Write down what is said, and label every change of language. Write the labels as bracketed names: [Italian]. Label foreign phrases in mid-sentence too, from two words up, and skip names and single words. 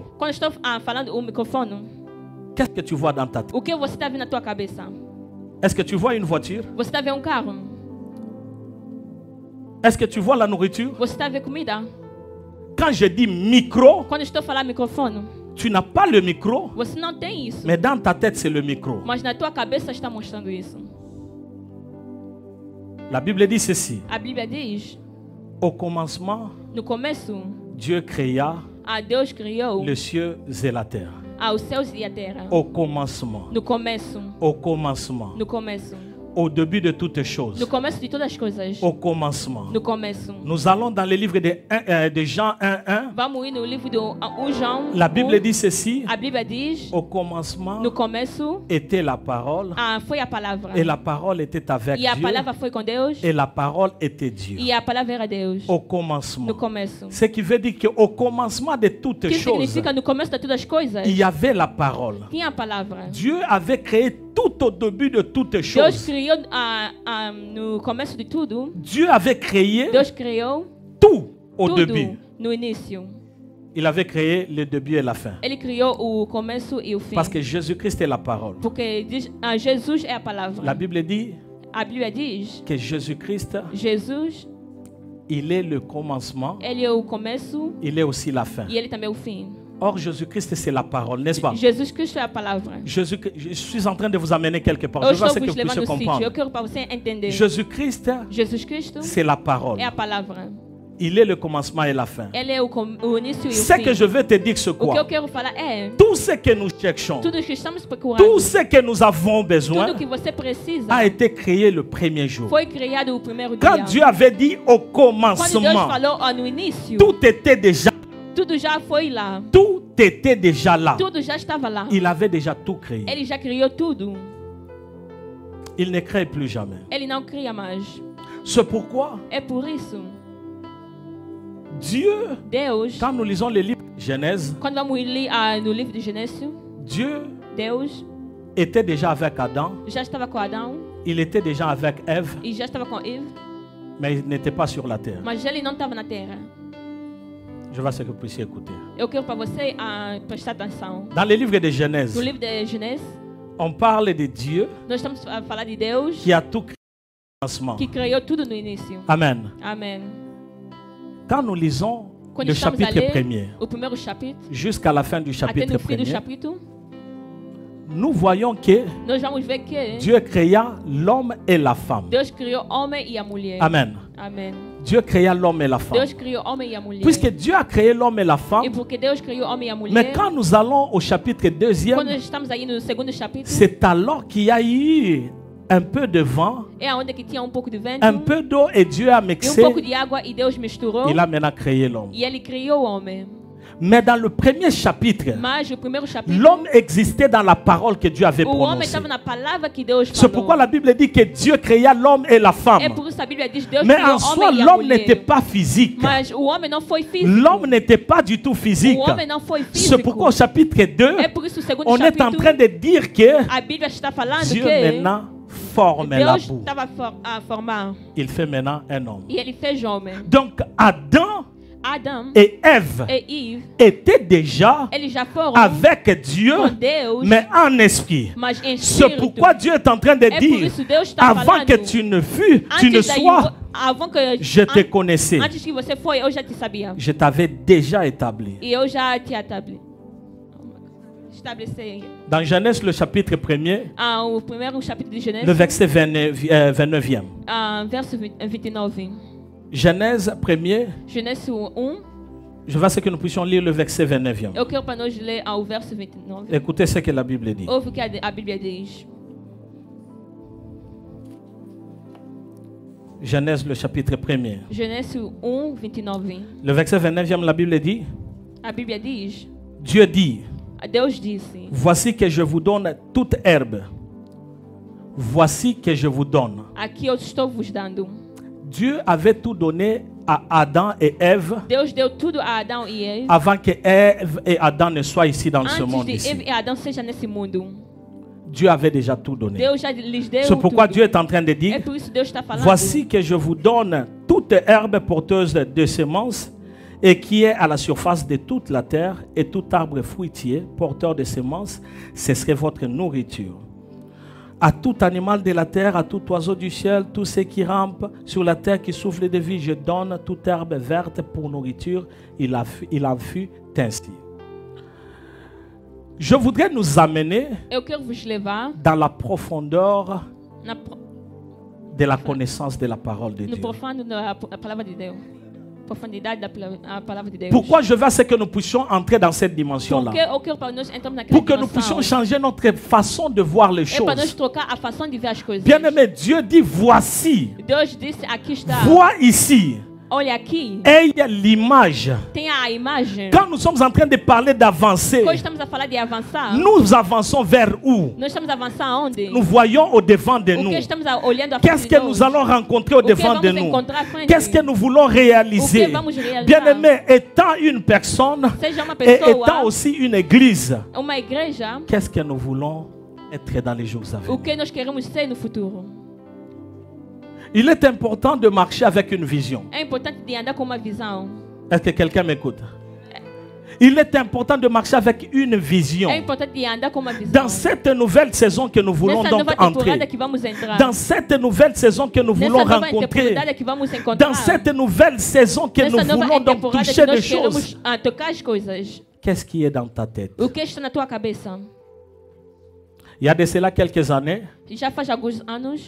[Portuguese] Quando estou falando o microfone, [French] qu'est-ce que tu vois dans ta tête? [Portuguese] o que você está vendo na tua cabeça? [French] Est-ce que tu vois une voiture? [Portuguese] Você está vendo um carro? [French] Est-ce que tu vois la nourriture? [Portuguese] Você está a ver comida? [French] Quand je dis micro, [Portuguese] Quando eu estou a falar microfone, [French] tu n'as pas le micro, [Portuguese] você não tem isso. [French] mais dans ta tête, c'est le micro. [Portuguese] Mas na tua cabeça está mostrando isso. [French] La Bible dit ceci. [Portuguese] A Bíblia diz, [French] Au commencement, [Portuguese] no começo, [French] Dieu créa [Portuguese] Deus criou [French] les cieux et la terre. [Portuguese] os céus e a terra. [French] Au commencement. [Portuguese] No começo. [French] Au commencement. [Portuguese] No começo. [French] Au début de toutes choses. [Portuguese] No começo de todas as coisas. [French] Au commencement. [Portuguese] No começo. [French] Nous allons dans le livre de Jean 1:1. [Portuguese] Vamos ir no livro do João. [French] La Bible dit ceci. [Portuguese] A Bíblia diz, [French] Au commencement [Portuguese] no começo, [French] était la parole. [Portuguese] foi a palavra. [French] Et la parole était avec [Portuguese] E a [French] Dieu. [Portuguese] palavra foi com Deus. [French] Et la parole était Dieu. [Portuguese] E a palavra era Deus. [French] Au commencement. [Portuguese] No começo. [French] Ce qui veut dire qu'au commencement de toutes [Portuguese] Que [French] choses, [Portuguese] significa no começo de todas as coisas? [French] il y avait la parole. [Portuguese] Tinha a palavra. [French] Dieu avait créé tout au début de toutes [Portuguese] Deus [French] choses. [Portuguese] criou no começo de tudo. [French] Dieu avait créé [Portuguese] Deus criou [French] tout au [Portuguese] tudo [French] début. [Portuguese] no início. [French] Il avait créé le début et la fin. [Portuguese] Ele criou o começo e o fim. [French] Parce que Jésus-Christ est la parole. [Portuguese] Porque diz, Jesus é a palavra. [French] La Bible dit [Portuguese] A Bíblia diz, [French] que Jésus-Christ, [Portuguese] Jesus, [French] il est le commencement, [Portuguese] ele é o começo [French] il est aussi la fin. [Portuguese] e ele também é o fim. [French] Or, Jésus-Christ, c'est la parole, n'est-ce pas? [Portuguese] Jesus Cristo é a palavra. [French] Je suis en train de vous amener quelque part. [Portuguese] Eu [French] Je veux [Portuguese] estou [French] ce que [Portuguese] vos [French] vous puissiez [Portuguese] levando no sítio. [French] comprendre. [Portuguese] Eu quero para você entender. [French] Jésus-Christ, [Portuguese] Jesus Cristo [French] c'est la parole. [Portuguese] é a palavra. [French] Il est le commencement et la fin. [Portuguese] Ele é o início e o [French] Ce [Portuguese] fim. [French] que je veux te dire, c'est [Portuguese] O que eu [French] quoi? [Portuguese] quero falar é [French] Tout ce que nous cherchons, [Portuguese] tudo que estamos procurando, [French] tout ce que nous avons besoin, [Portuguese] tudo que você precisa [French] a été créé le premier jour. [Portuguese] foi criado o primeiro [French] Quand [Portuguese] dia. [French] Dieu avait dit au [Portuguese] Quando Deus [French] commencement, [Portuguese] falou no início, [French] tout était déjà, [Portuguese] tudo já foi lá. [French] tout était déjà là. [Portuguese] Tudo já estava lá. [French] Il avait déjà tout créé. [Portuguese] Ele já criou tudo. [French] Il ne crée plus jamais. [Portuguese] Ele não cria mais. [French] C'est pourquoi [Portuguese] É por isso, [French] Dieu, [Portuguese] Deus, [French] quand nous lisons le livre de Genèse, [Portuguese] quando vamos ler no livro de Gênesis, [French] Dieu [Portuguese] Deus [French] était déjà avec Adam, [Portuguese] já estava com Adão [French] il était déjà avec Ève, [Portuguese] e já estava com Eve, [French] mais il n'était pas sur la terre. [Portuguese] mas ele não estava na terra. [French] Je veux que vous puissiez écouter. [Portuguese] Eu quero para você prestar atenção. [French] Dans le livre de [Portuguese] No [French] Genèse, [Portuguese] livro de Gênesis, [French] on parle de Dieu [Portuguese] nós estamos a falar de Deus [French] qui a tout créé au commencement. [Portuguese] que criou tudo no início. [French] Amen. [Portuguese] Amém. [French] Quand nous lisons [Portuguese] Quando [French] le [Portuguese] estamos a [French] chapitre [Portuguese] ler [French] premier [Portuguese] o primeiro capítulo, [French] jusqu'à la fin du [Portuguese] até [French] chapitre [Portuguese] no fim do [French] premier, [Portuguese] capítulo, [French] nous voyons que [Portuguese] nós vamos ver que [French] Dieu créa l'homme et la femme. [Portuguese] Deus criou o homem e a mulher. [French] Amen. [Portuguese] Amém. [French] Dieu créa l'homme et la femme. [Portuguese] Deus criou o homem e a mulher. [French] Puisque Dieu a créé l'homme et la [Portuguese] E [French] femme, [Portuguese] porque Deus criou o homem e a mulher, [French] mais quand nous allons au chapitre [Portuguese] quando [French] deuxième, [Portuguese] nós estamos aí no segundo capítulo, [French] c'est alors qu'il y a eu un peu de vent, [Portuguese] é onde que tinha pouco de vento [French] un peu d'eau et Dieu a [Portuguese] e [French] mixé. [Portuguese] pouco de água e Deus misturou [French] Il a maintenant créé l'homme. [Portuguese] e ele criou o homem. [French] Mais dans le premier chapitre, [Portuguese] Mas o primeiro capítulo, [French] l'homme existait dans la parole que Dieu avait [Portuguese] o homem [French] prononcée. [Portuguese] estava na palavra que Deus [French] C'est [Portuguese] falou. [French] pourquoi la Bible dit que Dieu créa l'homme et la [Portuguese] É [French] femme. [Portuguese] por isso a Bíblia diz Deus [French] Mais [Portuguese] criou [French] en [Portuguese] o [French] soi, [Portuguese] homem e a [French] l'homme n'était [Portuguese] mulher. [French] pas physique. [Portuguese] Mas o homem não foi físico. [French] L'homme n'était pas du tout physique. [Portuguese] O homem não foi [French] C'est [Portuguese] físico. [French] pourquoi au chapitre 2, [Portuguese] É por isso o segundo [French] on est en [Portuguese] capítulo, [French] train de dire que [Portuguese] a Bíblia está falando [French] Dieu [Portuguese] que [French] maintenant forme la [Portuguese] Deus [French] boue. [Portuguese] estava a formar [French] Il fait maintenant un homme. [Portuguese] e ele fez homem. [French] Donc Adam [Portuguese] Adão [French] et Ève [Portuguese] e Eve, [French] étaient déjà [Portuguese] eles já foram [French] avec Dieu, [Portuguese] com Deus, [French] mais en esprit. [Portuguese] mas em [French] C'est [Portuguese] espírito. [French] pourquoi Dieu est en train de [Portuguese] É por [French] dire, [Portuguese] isso Deus está [French] avant [Portuguese] falando. [French] que tu ne fus, tu ne [Portuguese] Antes daí, [French] sois, avant que je te connaissais. [Portuguese] antes que você foi, eu já te sabia. [French] Je t'avais déjà établi. [Portuguese] E eu já te estabeleci. [French] Dans Genèse, le chapitre 1er, [Portuguese] O primeiro capítulo de [French] le [Portuguese] Gênesis, [French] verset 29e. [Portuguese] verso 29. [French] Genèse 1er, [Portuguese] Gênesis 1, [French] je veux que nous puissions lire le verset 29e. [Portuguese] eu quero para nós ler ao verso 29. [French] Écoutez ce que la Bible dit. [Portuguese] Ouve o que a Bíblia diz. [French] Genèse, le chapitre 1er. [Portuguese] Gênesis 1, 29. [French] Le verset 29e, la Bible dit, [Portuguese] A Bíblia diz, [French] Dieu dit, [Portuguese] Deus disse, [French] voici que je vous donne toute herbe. Voici que je vous donne. [Portuguese] aqui eu estou vos dando. [French] Dieu avait tout donné à Adam et Ève [Portuguese] Deus deu tudo a Adão e Eve, [French] avant que Ève et Adam ne soient ici dans ce [Portuguese] antes [French] monde [Portuguese] de [French] ici. [Portuguese] Eve e Adão sejam nesse mundo. [French] Dieu avait déjà tout donné. [Portuguese] Deus já lhes deu [French] C'est pourquoi [Portuguese] tudo. [French] Dieu est en train de [Portuguese] É [French] dire, [Portuguese] por isso Deus está falando. [French] voici que je vous donne toute herbe porteuse de semences et qui est à la surface de toute la terre et tout arbre fruitier porteur de semences, ce serait votre nourriture. À tout animal de la terre, à tout oiseau du ciel, tout ce qui rampe sur la terre, qui souffle de vie, je donne toute herbe verte pour nourriture. Il a fut ainsi. Je voudrais nous amener [Portuguese] Eu quero vos levar [French] dans la profondeur [Portuguese] na, [French] de la connaissance de la parole de [Portuguese] no [French] Dieu. [Portuguese] profundo da palavra de Deus. Profundidade da palavra de Deus. [French] Pourquoi je veux à ce que nous puissions entrer dans cette dimension-là? [Portuguese] Porque eu quero para nós entrarmos naquela [French] Pour que nous [Portuguese] dimensão. [French] puissions changer notre façon de voir les [Portuguese] É para nós [French] choses. [Portuguese] trocar a fação de ver as coisas. [French] Bien-aimé, Dieu dit voici, [Portuguese] Deus disse, aqui está. [French] vois ici, [Portuguese] Olha aqui. [French] ayez l'image. [Portuguese] Tem a imagem. [French] Quand nous sommes en train de parler d'avancer, [Portuguese] Quando estamos a falar de avançar, [French] nous avançons vers où? [Portuguese] nós estamos a avançar aonde? [French] Nous voyons au devant de [Portuguese] O [French] nous. [Portuguese] que estamos olhando à frente [French] Qu'est-ce [Portuguese] de [French] que [Portuguese] Deus? [French] nous allons rencontrer au [Portuguese] O que [French] devant de [Portuguese] vamos [French] nous? [Portuguese] encontrar à frente? [French] Qu'est-ce que nous voulons [Portuguese] O que [French] réaliser? [Portuguese] vamos realizar? [French] Bien-aimé, étant une personne [Portuguese] Seja uma [French] et étant [Portuguese] pessoa, [French] aussi une église, [Portuguese] uma igreja, [French] qu'est-ce que nous voulons être dans les jours à [Portuguese] o [French] venir? [Portuguese] que nós queremos ser no futuro. [French] Il est important de marcher avec une vision. [Portuguese] É importante de andar com uma visão. [French] Est-ce que quelqu'un m'écoute? Il est important de marcher avec une vision. [Portuguese] É importante de andar com uma visão. [French] Dans cette nouvelle saison que nous voulons [Portuguese] Nessa [French] donc [Portuguese] nova temporada [French] entrer, [Portuguese] que vamos entrar. [French] dans cette nouvelle saison que nous voulons [Portuguese] Nessa nova [French] rencontrer, [Portuguese] temporada que vamos encontrar. [French] dans cette nouvelle saison que nous [Portuguese] Nessa nova [French] voulons donc [Portuguese] temporada que [French] toucher des [Portuguese] nós [French] choses, [Portuguese] queremos tocar as coisas. [French] qu'est-ce qui est dans ta tête? [Portuguese] O que está na tua cabeça? [French] Il y a de cela quelques années, [Portuguese] Já faz alguns anos,